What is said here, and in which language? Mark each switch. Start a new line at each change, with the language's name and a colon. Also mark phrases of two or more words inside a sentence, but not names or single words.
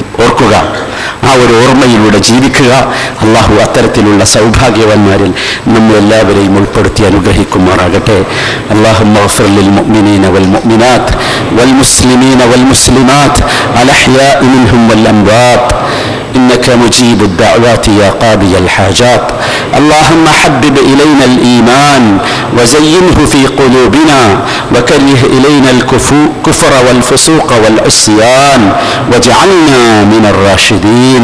Malayalam: ഓർക്കുക, ആ ഒരു ഓർമ്മയിലൂടെ ജീവിക്കുക. അള്ളാഹു അത്തരത്തിലുള്ള സൗഭാഗ്യവാന്മാരിൽ നമ്മളെല്ലാവരെയും ഉൾപ്പെടുത്തി അനുഗ്രഹിക്കുമാറാകട്ടെ.
Arabic: اللهم اغفر للمؤمنين والمؤمنات والمسلمين والمسلمات الأحياء منهم والأموات إنك مجيب الدعوات يا قاضي الحاجات. اللهم حبب إلينا الإيمان وزينه في قلوبنا وكره إلينا الكفر والفسوق والعصيان واجعلنا من الراشدين.